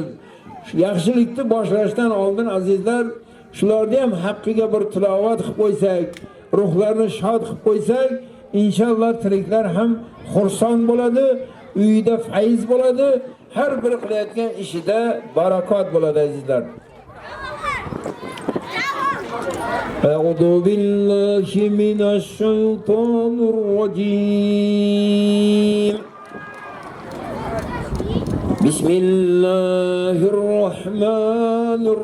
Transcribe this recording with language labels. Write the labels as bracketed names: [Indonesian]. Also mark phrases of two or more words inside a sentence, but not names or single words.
[Uzbek] Yaxshilikni boshlashdan oldin azizlar, shularni ham haqqiga bir tilovat qilib qo'ysak, ruhlarni shod qilib qo'ysak, inshaalloh tiriklar ham xursand bo'ladi, uyida fayz bo'ladi, har bir qilayotgan ishida barakot bo'ladi azizlar. [Arabic] أعوذ بالله من الشيطان الرجيم بسم الله الرحمن